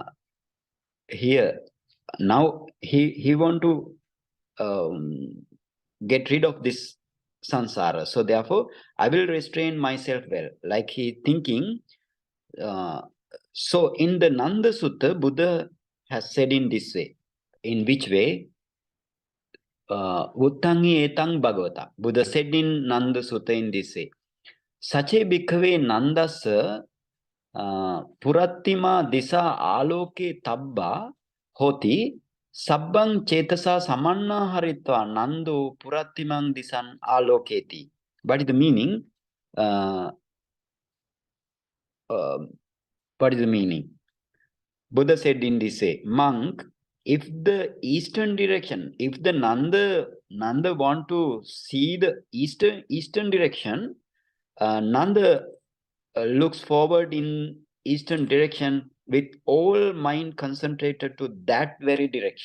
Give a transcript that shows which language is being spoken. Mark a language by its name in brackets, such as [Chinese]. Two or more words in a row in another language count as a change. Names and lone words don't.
[English] Here now he want to get rid of this samsara. So therefore, I will restrain myself well. Like he thinking. So in the Nanda Sutta, Buddha has said in this way. In which way? [Pali] Uttangi etang bhagavata. [English] Buddha said in Nanda Sutta in this way. [Pali] Sache bhikkhave nandasa purattima disa ālokite tabba hoti sabbang cetasa samanna haritva nando purattimang disan āloketi. [English] What is the meaning? What is the meaning? Buddha said in this way, monk, if the eastern direction, if the Nanda want to see the eastern direction, Nanda looks forward in eastern direction with all mind concentrated to that very direction.